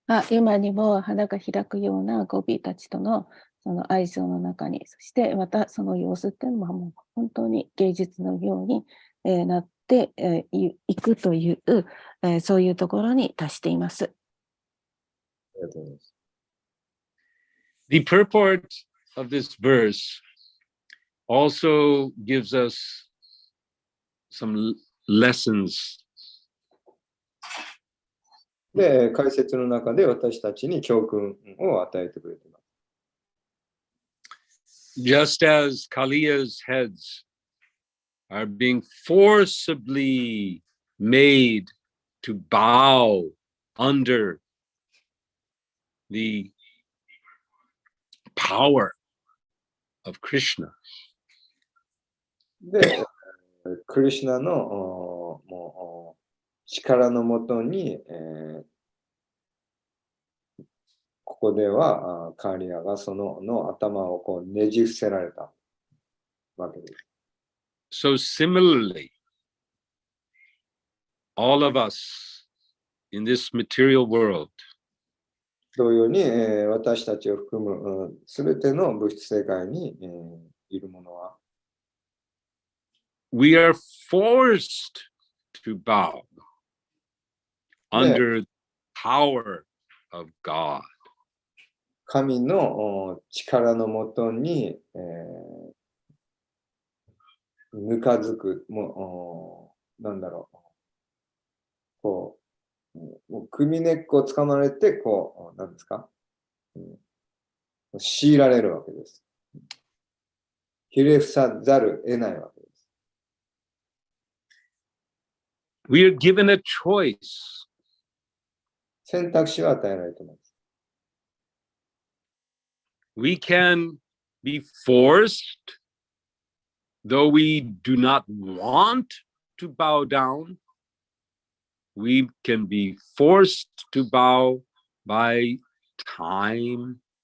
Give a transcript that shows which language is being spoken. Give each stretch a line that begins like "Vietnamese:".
Japanese: 今にも花が開くようなゴピーたちとのその愛情の中に、そしてまたその様子っていうのはもう本当に芸術のように、なっていくという、そういうところに達しています。ありがとうございます。
English: The purport of this verse also gives us some lessons.
Japanese: で、解説の中で私たちに教訓を与えてくれています。
English: Just as Kaliya's heads are being forcibly made to bow under the power of Krishna.
Japanese: で、クリシュナのもう力のもとに、ここではカーリアがその頭をこうねじ伏せられたわけです。
English: So similarly, all of us in this material world
Japanese: 同様に、私たちを含むすべての物質世界に、いるものは、
English: we are forced to bow under the power of God.
Japanese: 神の力のもとに、ぬかずく、もう、なんだろう、こう、もう首根っこをつかまれて、こう、なんですか、強いられるわけです。ひれ伏さざる得ないわけです。
English: We are given a choice.
Japanese: 選択肢は与えられています。
English: We can be forced, though we do not want to bow down. We can be forced to bow by time.